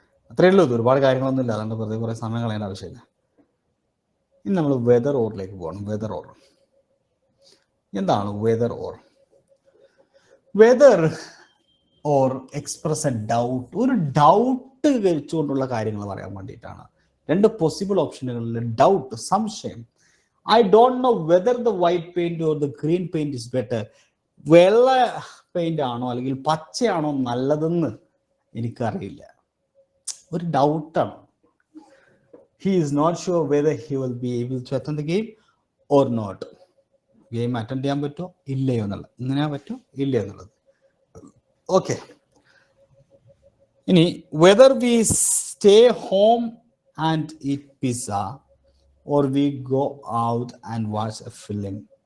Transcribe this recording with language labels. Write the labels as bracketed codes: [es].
[ml] അത്രയേ ഉള്ളൂ. ഇത് ഒരുപാട് കാര്യങ്ങളൊന്നും ഇല്ല, അതുകൊണ്ട് വെറുതെ കുറേ സമയം കളയേണ്ട ആവശ്യമില്ല. ഇനി നമ്മൾ വെദർ ഓറിലേക്ക് പോകണം. [en] Whether or എന്താണ്? Whether or, whether or express a doubt. [ml] ഒരു ഡൗട്ട് വെച്ചുകൊണ്ടുള്ള കാര്യങ്ങൾ പറയാൻ വേണ്ടിയിട്ടാണ്. 2 പോസിബിൾ ഓപ്ഷനുകളിൽ ഡൗട്ട്, സംശയം. [en] I don't know whether the white paint or the green paint is better. [ml] വെള്ള പെയിന്റ് ആണോ അല്ലെങ്കിൽ പച്ചയാണോ നല്ലതെന്ന് എനിക്കറിയില്ല. ഒരു ഡൗട്ടാണ്. [en] He is not sure whether he will be able to attend the game or not. [ml] Game attend ചെയ്യാൻ പറ്റുമോ ഇല്ലയോ എന്നുള്ളത്, ഇങ്ങനെ പറ്റുമോ ഇല്ലയോ എന്നുള്ളത്. [en] Okay, ഇനി whether we stay home and eat pizza or we go out and watch a film.